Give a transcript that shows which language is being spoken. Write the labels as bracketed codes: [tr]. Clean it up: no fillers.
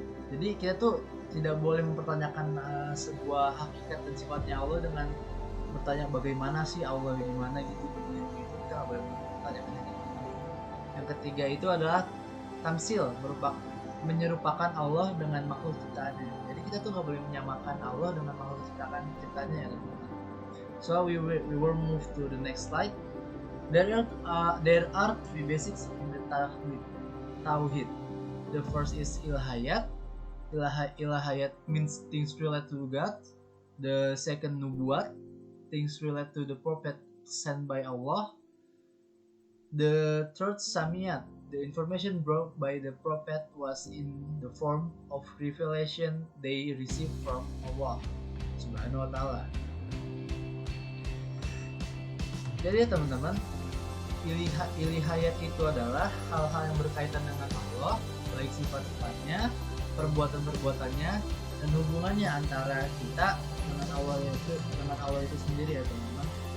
[id] Jadi kita tuh tidak boleh mempertanyakan sebuah hakikat dan sifatnya Allah dengan bertanya bagaimana sih Allah, gimana gitu, kita nggak boleh bertanya gitu. Yang ketiga itu adalah tamsil, menyerupakan Allah dengan makhluk ciptaannya. Jadi kita tuh nggak boleh menyamakan Allah dengan makhluk ciptaannya ya teman-teman. [en] So we will move to the next slide. There are three basics in the Tauhid. The first is ilahiyat. Ilahiyat means things related to God. The second nubuat, things related to the prophet sent by Allah. The third samiyat, the information brought by the prophet was in the form of revelation they received from Allah Subhanahu wa Ta'ala. [id] Jadi ya teman-teman, ilahiyat itu adalah hal-hal yang berkaitan dengan Allah, baik sifat-sifatnya, perbuatan-perbuatannya, dan hubungannya antara kita dengan Allah itu sendiri ya teman-teman.